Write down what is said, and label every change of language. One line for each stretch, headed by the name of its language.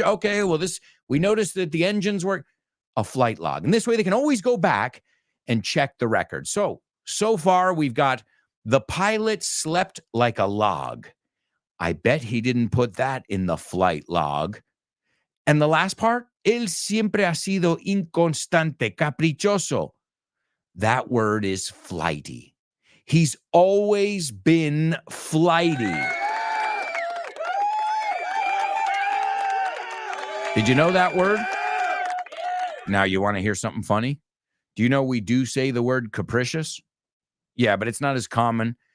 English: Okay, well, we noticed that the engines work. A flight log. And this way they can always go back and check the record. So far we've got the pilot slept like a log. I bet he didn't put that in the flight log. And the last part,
Spanish: él siempre ha sido inconstante, caprichoso.
English: That word is flighty. He's always been flighty. Did you know that word? Now, you want to hear something funny? Do you know we do say the word capricious? Yeah, but it's not as common.